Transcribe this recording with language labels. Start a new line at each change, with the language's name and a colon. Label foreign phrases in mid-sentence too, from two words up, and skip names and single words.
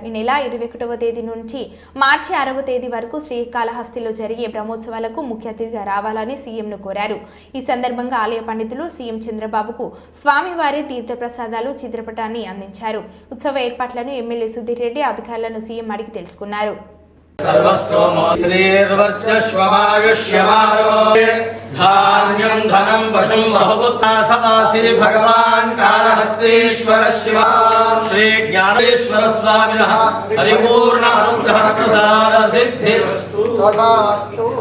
Telugu: ఈ నెల 21వ తేదీ నుంచి మార్చి 6వ తేదీ వరకు శ్రీకాళహస్తిలో జరిగే బ్రహ్మోత్సవాలకు ముఖ్య అతిథిగా రావాలని సీఎంను కోరారు. ఈ సందర్భంగా ఆలయ పండితులు సీఎం చంద్రబాబుకు స్వామివారి తీర్థప్రసాదాలు, చిత్రపటాన్ని అందించారు. ఉత్సవ ఏర్పాట్లను ఎమ్మెల్యే సుధీర్ రెడ్డి అధికారులను సీఎం అడిగి తెలుసుకున్నారు.
Sanskrit: धान्यं धनं वशं बहुपुत्रासि भगवान् कालहस्तीश्वर शिव श्री ज्ञानेश्वर स्वामिनः परिपूर्ण अनुग्रह प्रसाद सिद्धिरस्तु तथास्तु.